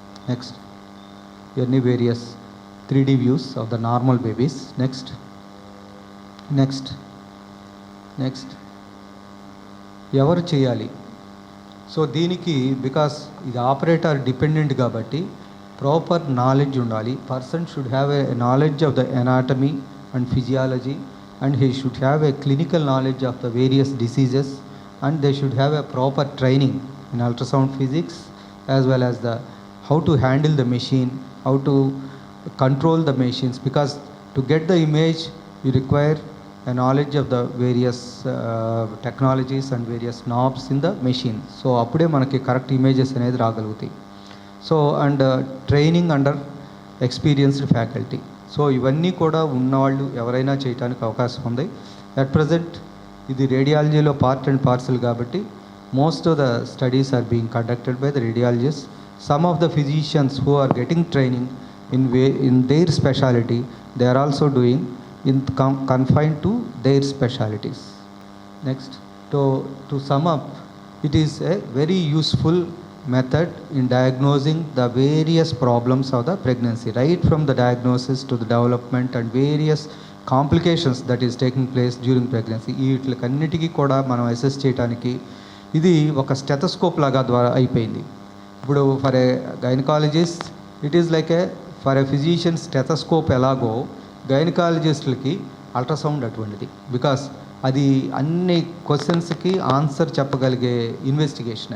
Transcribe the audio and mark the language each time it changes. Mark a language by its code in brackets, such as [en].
[en] Next ఇవన్నీ various 3D views of the normal babies. [te] Next ఎవరు చేయాలి? సో దీనికి బికాస్ ఇది ఆపరేటర్ డిపెండెంట్ కాబట్టి ప్రాపర్ నాలెడ్జ్ ఉండాలి. [en] Person should have a knowledge of the anatomy and physiology, and he should have a clinical knowledge of the various diseases, and they should have a proper training in ultrasound physics as well as the how to handle the machine, how to control the machines, because to get the image you require a knowledge of the various technologies and various knobs in the machine. [te] So appude manaki correct images anedi raagalugutai. [en] So and training under experienced faculty. [te] So ఇవన్నీ కూడా ఉన్నవాళ్ళు ఎవరైనా చేయడానికి అవకాశం ఉంది. [en] at present [te] ఇది రేడియాలజీలో [en] Part and parcel కాబట్టి most of the studies are being conducted by the radiologist. Some of the physicians who are getting training in their specialty, they are also doing in confined to their specialties. Next, to sum up, it is a very useful method in diagnosing the various problems of the pregnancy, right from the diagnosis to the development and various complications that is taking place during pregnancy. [te] వీటికన్నిటికీ కూడా మనం assess చేయడానికి ఇది ఒక stethoscope లాగా ద్వారా అయిపోయింది. [en] ఇప్పుడు for a gynaecologist it is like a for a physician stethoscope [te] ఎలాగో గైనకాలజిస్టులకి అల్ట్రాసౌండ్ అటువంటిది. బికాస్ అది అన్ని క్వశ్చన్స్కి ఆన్సర్ చెప్పగలిగే ఇన్వెస్టిగేషన్.